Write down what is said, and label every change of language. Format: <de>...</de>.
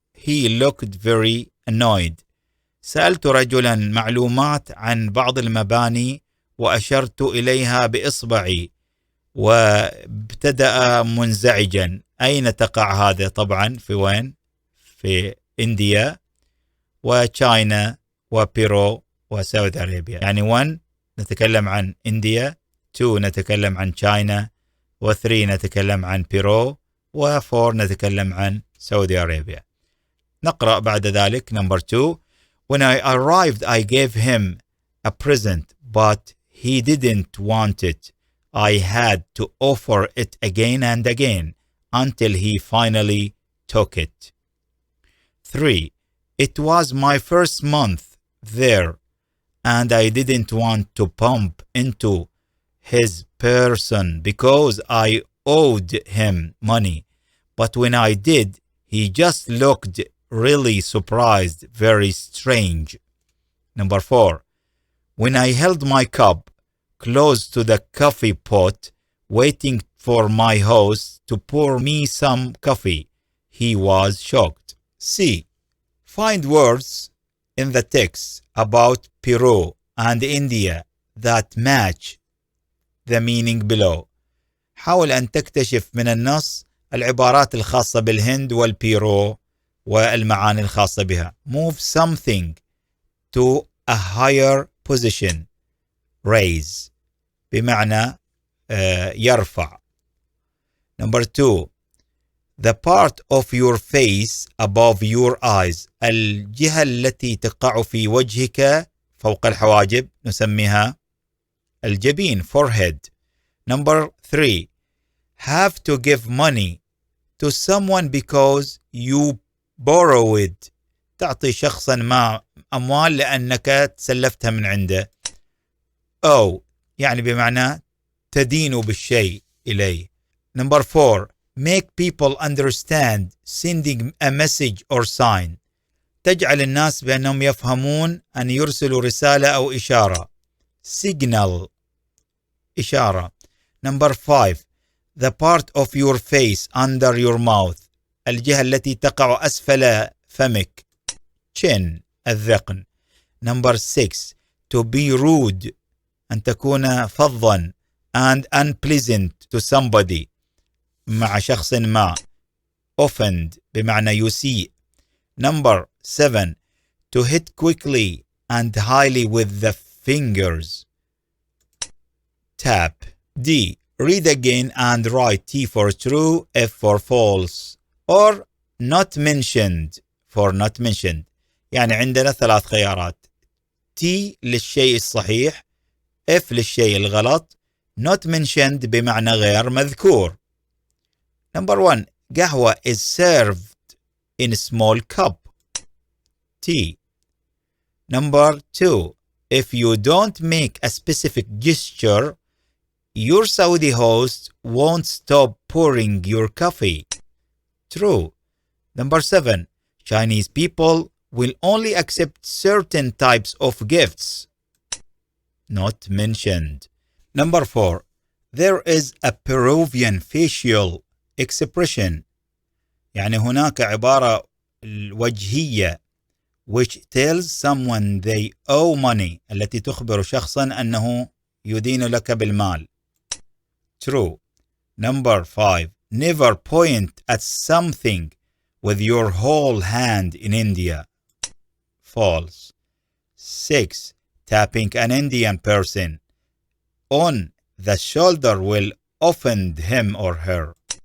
<en>He looked very annoyed.</en> <ar>سألت رجلا معلومات عن بعض المباني وأشرت إليها بإصبعي وابتدأ منزعجا. أين تقع هذا؟ طبعا في وين؟ في إنديا وتشاينا وبيرو وسعودي أرابيا. يعني 1 نتكلم عن إنديا، 2 نتكلم عن تشاينا، و3 نتكلم عن بيرو، و4 نتكلم عن سعودي أرابيا. نقرأ بعد ذلك.</ar> <en>Number 2. When I arrived I gave him a present but he didn't want it. I had to offer it again and again until he finally took it. 3. It was my first month there and I didn't want to bump into his person because I owed him money. But when I did, he just looked really surprised, very strange. Number 4. When I held my cup close to the coffee pot, waiting for my host to pour me some coffee, he was shocked. C. Find words in the text about Peru and India that match the meaning below.</en> <ar>حاول أن تكتشف من النص العبارات الخاصة بالهند والبيرو والمعاني الخاصة بها.</ar> <en>Move something to a higher position.</en> <ar>Raise بمعنى يرفع.</ar> <en>Number 2. The part of your face above your eyes.</en> <ar>الجهة التي تقع في وجهك فوق الحواجب نسميها الجبين.</ar> <en>Forehead. Number 3. Have to give money to someone because you borrowed.</en> <ar>تعطي شخصا ما أموال لأنك تسلفتها من عنده. أو يعني بمعنى تدين بالشيء إليه.</ar> <en>Number 4. Make people understand sending a message or sign.</en> <ar>تجعل الناس بأنهم يفهمون أن يرسلوا رسالة أو إشارة.</ar> <en>Signal إشارة. Number 5. The part of your face under your mouth.</en> <ar>الجهة التي تقع أسفل فمك. Chin الذقن.</ar> <en>Number 6. To be rude.</en> <ar>أن تكون فظا</ar> <en>and unpleasant to somebody.</en> <ar>مع شخص ما. Offend بمعنى يسيء.</ar> <en>Number 7. To hit quickly and highly with the fingers. Tap. D. Read again and write T for true, F for false, or not mentioned for not mentioned.</en> <ar>يعني عندنا 3 خيارات. T للشيء الصحيح، F للشيء الغلط،</ar> <en>not mentioned</en> <ar>بمعنى غير مذكور.</ar> <en>Number 1. قهوة is served in a small cup. T. Number 2. If you don't make a specific gesture, your Saudi host won't stop pouring your coffee. True. Number 7. Chinese people will only accept certain types of gifts. Not mentioned. Number 4. There is a Peruvian facial expression.</en> <ar>يعني هناك عبارة وجهية</ar> <en>which tells someone they owe money.</en> <ar>التي تخبر شخصا أنه يدين لك بالمال.</ar> <en>True. Number 5. Never point at something with your whole hand in India. False. 6. Tapping an Indian person on the shoulder will offend him or her.</en>